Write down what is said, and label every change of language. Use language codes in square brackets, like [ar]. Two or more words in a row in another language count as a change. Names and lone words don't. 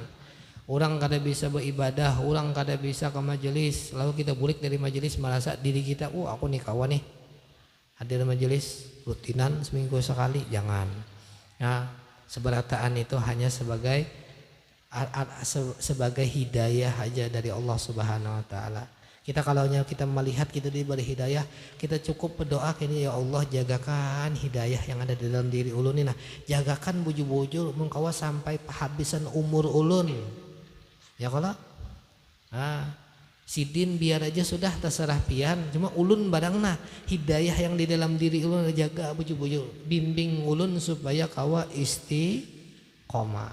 [bjn] Orang kada bisa beribadah, orang kada bisa ke majelis, lalu kita bulik dari majelis merasa diri kita, aku nih kawan nih hadir majelis rutinan seminggu sekali. Jangan. Nah, seberataan itu hanya sebagai hidayah aja dari Allah [ar] Subhanahu Wa Taala. [bjn] Kita kalau kita melihat kita diberi hidayah, kita cukup berdoa kini ya Allah jagakan hidayah yang ada di dalam diri ulun ini. Nah, jagakan bujur-bujur mengkawa sampai kehabisan umur ulun. Ya kalau sidin biar aja sudah terserah pian, cuma ulun barangna hidayah yang di dalam diri ulun jaga bujur-bujur, bimbing ulun supaya kawa istiqomah.